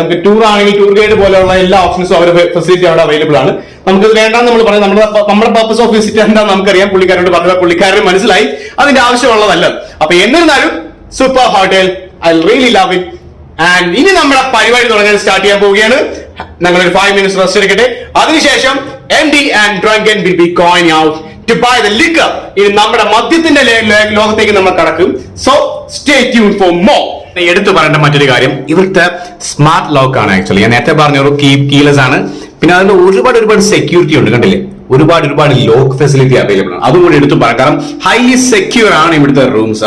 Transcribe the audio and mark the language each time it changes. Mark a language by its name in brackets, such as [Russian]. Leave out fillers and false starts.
[Malayalam] നമുക്ക് ടൂർ ആണെങ്കിൽ tour guide പോലെയുള്ള എല്ലാ ഓപ്ഷൻസും അവരുടെ ഫെസിലിറ്റി അവിടെ അവൈലബിൾ ആണ്. നമുക്ക് വേണ്ടാന്ന് നമ്മൾ പറയും, നമ്മുടെ [English] purpose of visit [Malayalam] എന്താണെന്ന് നമുക്കറിയാം. പുള്ളിക്കാരോട് പറഞ്ഞ പുള്ളിക്കാരന് മനസ്സിലായി അതിന്റെ ആവശ്യമുള്ളതല്ല. അപ്പൊ എന്നിരുന്നാലും super hotel, [English] I really love it. [Malayalam] And ഇനി നമ്മുടെ പരിപാടി തുടങ്ങാൻ സ്റ്റാർട്ട് ചെയ്യാൻ പോവുകയാണ്. ഞങ്ങളൊരു 5 minutes റെസ്റ്റ് എടുക്കട്ടെ. [English] അതിനുശേഷം MD and Drunken will be going out to buy the liquor. [Malayalam] ഇനി നമ്മുടെ മദ്യത്തിന്റെ ലോകത്തേക്ക് നമ്മൾ കടക്കും. [English] So stay tune for more. [Malayalam] എടുത്തു പറയേണ്ട മറ്റൊരു കാര്യം, ഇവിടുത്തെ സ്മാർട്ട് ലോക്ക് ആണ് ആക്ച്വലി. ഞാൻ നേരത്തെ പറഞ്ഞ ഒരു കീലെസ് ആണ്. പിന്നെ അതിന്റെ ഒരുപാട് സെക്യൂരിറ്റി ഉണ്ട്, കണ്ടില്ലേ? ഒരുപാട് ലോക്ക് ഫെസിലിറ്റി അവൈലബിൾ ആണ്. അതുകൂടി എടുത്തു പറയാം, കാരണം ഹൈലി സെക്യൂർ ആണ് ഇവിടുത്തെ റൂംസ്.